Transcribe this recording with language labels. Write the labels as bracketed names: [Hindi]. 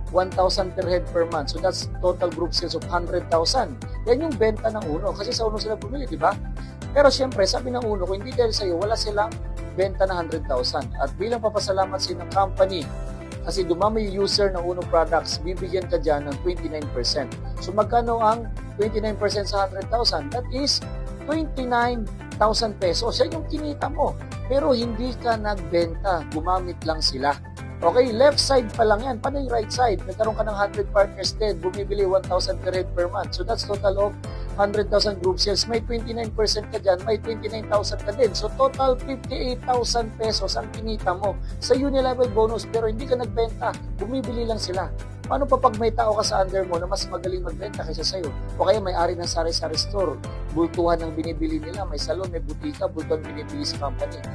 [English] 1,000 per head per month. So that's total group sales of 100,000. [Filipino] Yan yung benta ng uno. Kasi sa uno sila bumili, di ba? Pero siyempre, sabi ng uno, kung hindi dahil sa'yo, wala silang benta na 100,000. At bilang papasalamat sa ng company, kasi dumami yung user ng uno products, bibigyan ka dyan ng 29%. So magkano ang 29% sa 100,000? [English] That is 29,000 pesos. [Filipino] Yan yung kinita mo. Pero hindi ka nagbenta, gumamit lang sila. Okay, [English] left side [Filipino] pa lang yan. Paano yung [English] right side? [Filipino] Nagkaroon ka ng 100 partners din. Bumibili [English] 1,000 per head per month. So that's total of 100,000 group sales. [Filipino] May 29% ka dyan. May 29,000 ka din. So total 58,000 pesos ang kinita mo sa unilevel bonus. Pero hindi ka nagbenta. Bumibili lang sila. Paano pa pag may tao ka sa under mo na mas magaling magbenta kaysa sa'yo? O kaya may-ari ng sari-sari store, bultuhan ng binibili nila, may salon, may butika, bultuhan binibili sa company.